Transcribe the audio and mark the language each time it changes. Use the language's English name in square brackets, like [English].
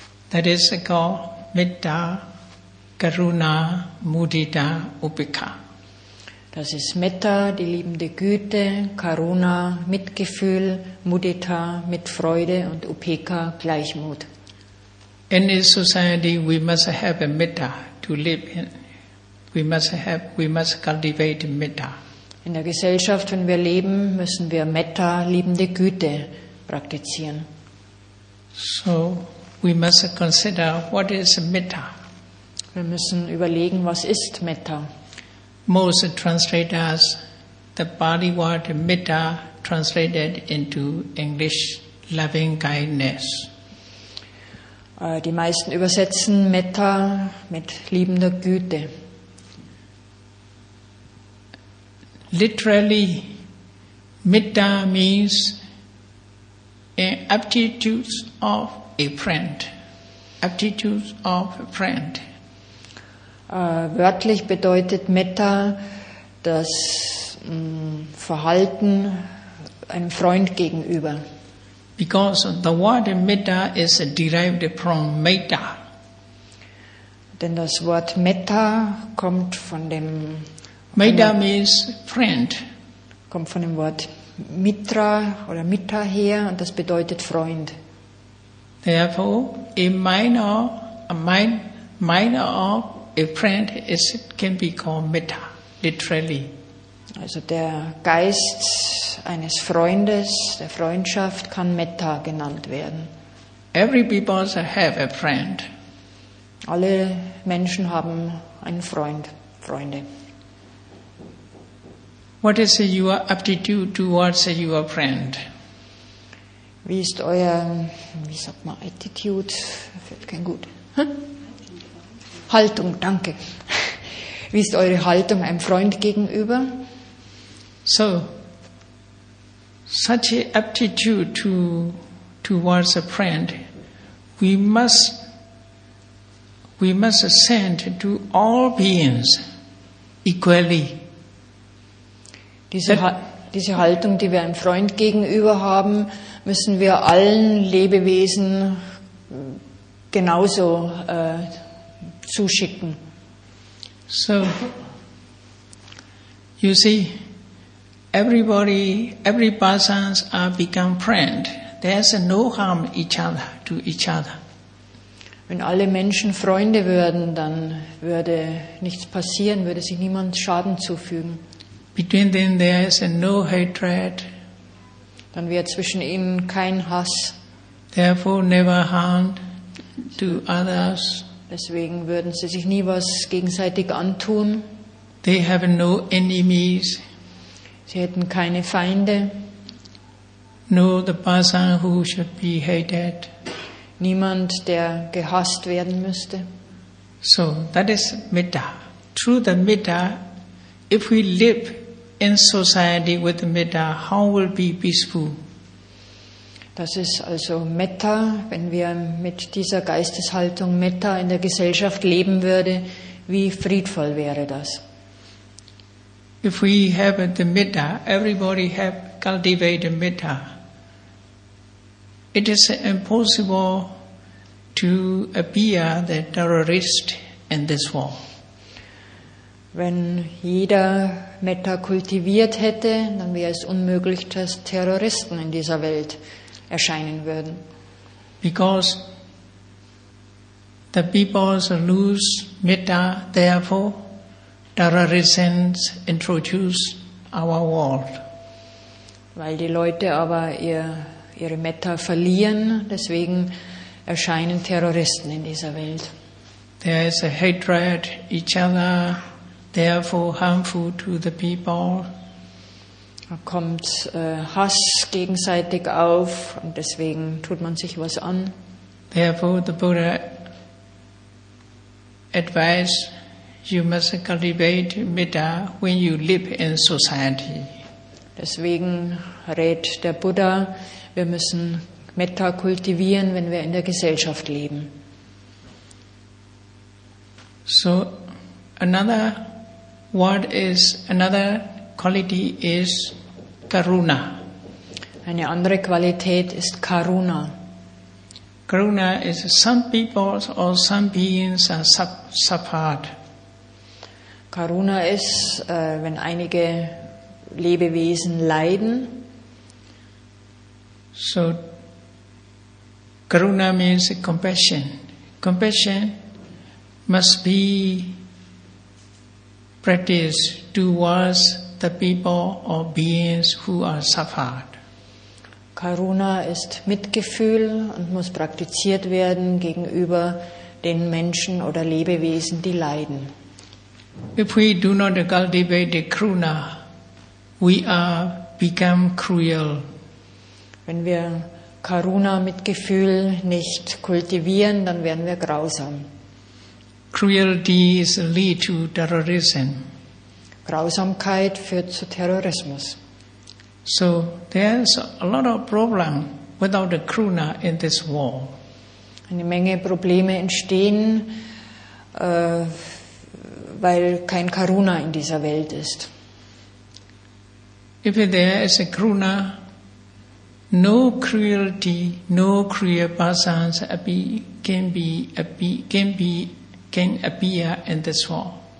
[English] That is called Metta, Karuna, Mudita, Upekkha. [German] Das ist Metta, die liebende Güte, Karuna, Mitgefühl, Mudita, Mitfreude und Upekkha, Gleichmut. [English] In a society, we must have a metta to live in. We must cultivate metta. [German] In der Gesellschaft, wenn wir leben, müssen wir Metta, liebende Güte, praktizieren. [English] So we must consider what is metta. [German] Wir müssen überlegen, was ist Metta. [English] Most translators, the Pali word metta translated into English, loving kindness. [German] Die meisten übersetzen Metta mit liebender Güte. [English] Literally, metta means an aptitude of a friend. Aptitude of a friend. [German] Wörtlich bedeutet Metta das Verhalten einem Freund gegenüber. [English] Because the word metta is derived from metta. [German] Denn das Wort Metta kommt von dem [English] Means friend. [German] Wort Mitra oder Mitta her und das bedeutet Freund. [English] Therefore, a minor of a friend can be called metta, literally. [German] Also der Geist eines Freundes, der Freundschaft, kann Metta genannt werden. [English] Every people have a friend. [German] Alle Menschen haben einen Freund, Freunde. [English] What is your aptitude towards your friend? [German] Wie ist euer, Attitude? Fällt kein gut. Haltung, danke. Wie ist eure Haltung einem Freund gegenüber? [English] So, such a aptitude towards a friend, we must send to all beings equally. [German] Diese Haltung, die wir einem Freund gegenüber haben, müssen wir allen Lebewesen genauso zuschicken. [English] So, you see, every persons are become friend. There's no harm to each other. [German] Wenn alle Menschen Freunde würden, dann würde nichts passieren, würde sich niemand Schaden zufügen. [English] Between them there is no hatred. [German] Dann wäre zwischen ihnen kein Hass. [English] Therefore never harm to others. [German] Deswegen würden sie sich nie was gegenseitig antun. [English] They have no enemies. [German] Sie hätten keine Feinde. [English] No the person who should be hated. [German] Niemand, der gehasst werden müsste. [English] So that is metta. Through the metta, if we live in society with metta, how will be peaceful? [German] Das ist also Metta. Wenn wir mit dieser Geisteshaltung Metta in der Gesellschaft leben würde, wie friedvoll wäre das? [English] If we have the metta, everybody have cultivated metta. It is impossible to appear the terrorist in this world. [German] Wenn jeder Metta kultiviert hätte, dann wäre es unmöglich, dass Terroristen in dieser Welt erscheinen würden. [English] Because the people lose metta, therefore terrorism introduce our world. [German] Weil die Leute aber ihre Metta verlieren, deswegen erscheinen Terroristen in dieser Welt. [English] There is a hatred each other, therefore harmful to the people. [German] Da kommt Hass gegenseitig auf und deswegen tut man sich was an. [English] Therefore the Buddha advised you must cultivate metta when you live in society. [German] Deswegen rät der Buddha, wir müssen Metta kultivieren, wenn wir in der Gesellschaft leben. [English] So another quality is karuna. [German] Eine andere Qualität ist Karuna. [English] Karuna is some people or some beings are suffered. [German] Karuna ist, wenn einige Lebewesen leiden. [English] So karuna means compassion. Compassion must be practiced towards the people or beings who are suffered. [German] Karuna ist Mitgefühl und muss praktiziert werden gegenüber den Menschen oder Lebewesen, die leiden. [English] If we do not cultivate the karuna, we become cruel. [German] Wenn wir Karuna, Mitgefühl, nicht kultivieren, dann werden wir grausam. [English] Cruelty leads to terrorism. [German] Grausamkeit führt zu Terrorismus. [English] So there's a lot of problem without the karuna in this world. [German] Eine Menge Probleme entstehen, weil kein Karuna in dieser Welt ist. [English] If there is a karuna, no cruelty, no cruel persons can appear in this world.